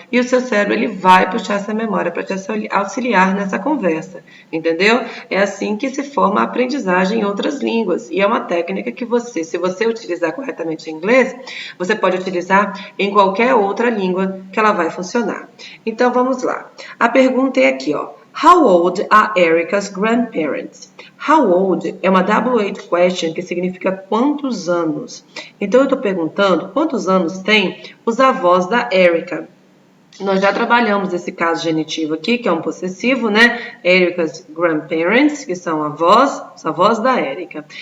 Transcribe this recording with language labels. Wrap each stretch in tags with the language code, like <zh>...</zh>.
<pt>E o seu cérebro ele vai puxar essa memória para te auxiliar nessa conversa, entendeu? É assim que se forma a aprendizagem em outras línguas. E é uma técnica que você, se você utilizar corretamente em inglês, você pode utilizar em qualquer outra língua que ela vai funcionar. Então vamos lá. A pergunta é aqui, ó.</pt> <en>How old are Erica's grandparents?</en> <pt>How old é uma WH question que significa quantos anos. Então eu estou perguntando quantos anos tem os avós da Erica. Nós já trabalhamos esse caso genitivo aqui, que é um possessivo, né?</pt> <en>Erica's grandparents,</en> <pt>que são os avós da Erica.</pt>